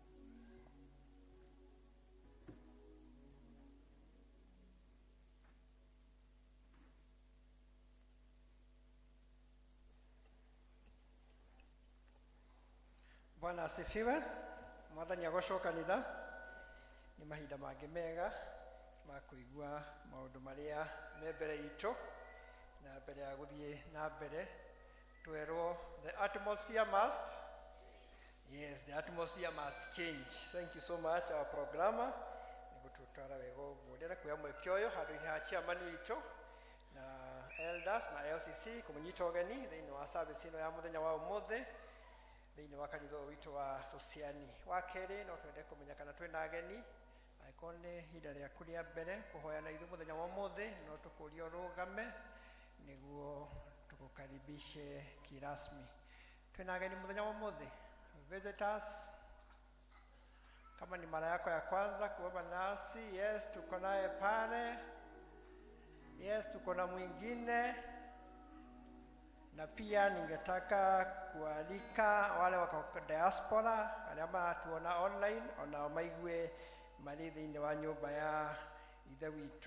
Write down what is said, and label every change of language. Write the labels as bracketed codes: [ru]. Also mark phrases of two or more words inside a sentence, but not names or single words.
[sw] Bwana asifiwe. [ki] Mwathani agocwo kanitha. Ni mahinda mangĩ mega makuigua maundu maria me mbere itu na mbere ya guthie na mbere twerwo [en] the atmosphere must the atmosphere must change. Thank you so much our programmer [ki] nigututwara wega uguo ndira kuya mweke uyu handu-ini ha chairman witu na elders na LCC kumunyita ugeni thiini wa service ino ya muthenya wa umuthi thiini wa kanitha witu wa Sociani. Wa keri no twende kumenya kana twina ageni angĩkorwo nĩ ihinda rĩaku rĩa mbere kũhoya na ithuĩ mũthenya wa ũmũthĩ no tũkũria ũrũgame nĩguo tũgũkaribishe kirasmi. Twina ageni mũthenya wa ũmũthĩ, visitors. [sw] Kama ni mara yako ya kwanza kuomba nasi, yes, tuko naye pale. Yes, tuko na mwingine. Na pia ningetaka kualika wale wako diaspora, wale ambao tuona online, [ki] ona maigue mari thiini wa nyumba ya ithe witu.